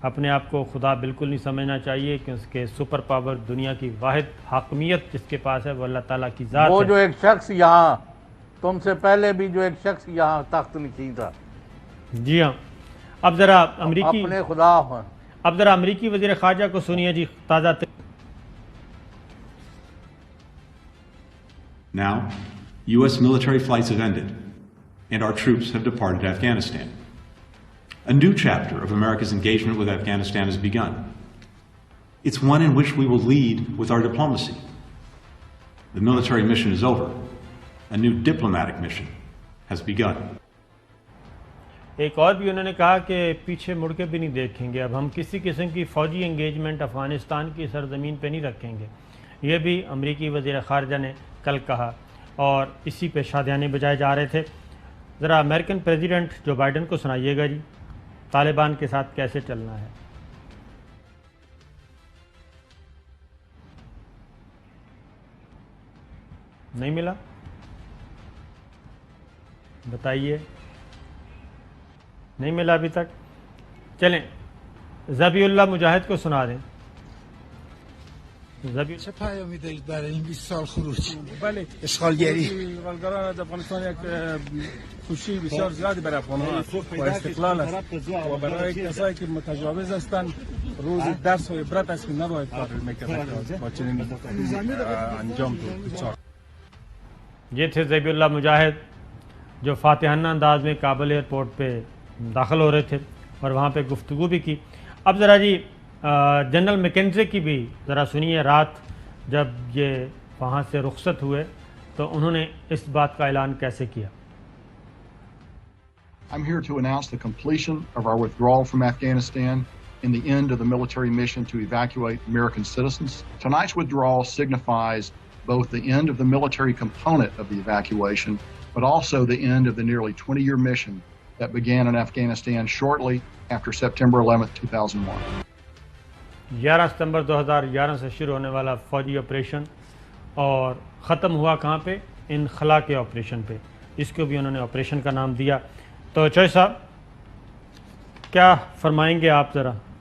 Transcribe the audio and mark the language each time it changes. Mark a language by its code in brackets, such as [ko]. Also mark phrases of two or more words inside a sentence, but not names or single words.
[ur] اپنے آپ کو خدا بالکل نہیں سمجھنا چاہیے کہ اس کے سپر پاور دنیا کی واحد حاکمیت جس کے پاس ہے وہ اللہ تعالیٰ کی ذات وہ ہے. جو ایک شخص یہاں تم سے پہلے بھی جو ایک شخص یہاں تخت نشین تھا. جی ہاں. اب ذرا امریکی اپنے خدا امریکی وزیر خارجہ کو سنیے جی. تازہ [en] Now, U.S. military flights have ended, and our troops have departed Afghanistan. A new chapter of America's engagement with Afghanistan has begun. It's one in which we will lead with our diplomacy. The military mission is over. A new diplomatic mission has begun. [ur] ایک اور بھی انہوں نے کہا کہ پیچھے مڑ کے بھی نہیں دیکھیں گے. اب ہم کسی قسم کی فوجی انگیجمنٹ افغانستان کی سرزمین پہ نہیں رکھیں گے. یہ بھی امریکی وزیر خارجہ نے کل کہا اور اسی پہ شادیانے بجائے جا رہے تھے. ذرا [en] American President [ur] جو بائیڈن کو سنائیے گا جی طالبان کے ساتھ کیسے چلنا ہے. نہیں ملا؟ بتائیے. نہیں ملا ابھی تک؟ چلیں ذبیح اللہ مجاہد کو سنا دیں. [fa] چه پیامی دارید برای این 20 سال خروج؟ بله اشغالگری اشغالگران از افغانستان یک خوشی بسیار زیادی برای افغانان و استقلال است و برای کسایی که متجاوز هستند روز درس و عبرت است که نباید کار میکرد با چنین انجام دچار. [ur] یہ تھے ذبیح اللہ مجاہد جو فاتحانہ انداز میں کابل ایئرپورٹ پہ داخل ہو رہے تھے اور وہاں پہ گفتگو بھی کی. اب ذرا جی جنرل میکنزی کی بھی ذرا سنیے. رات جب یہ وہاں سے رخصت ہوئے تو انہوں نے اس بات کا اعلان کیسے کیا. [en] I'm here to announce the completion of our withdrawal from Afghanistan and the end of the military mission to evacuate American citizens. Tonight's withdrawal signifies both the end of the military component of the evacuation, but also the end of the nearly 20-year mission that began in Afghanistan shortly after September 11th, 2001. [ur] 11 ستمبر 2011 سے شروع ہونے والا فوجی آپریشن اور ختم ہوا کہاں پہ؟ انخلا کے آپریشن پہ. اس کو بھی انہوں نے آپریشن کا نام دیا. تو چوہے صاحب کیا فرمائیں گے آپ ذرا؟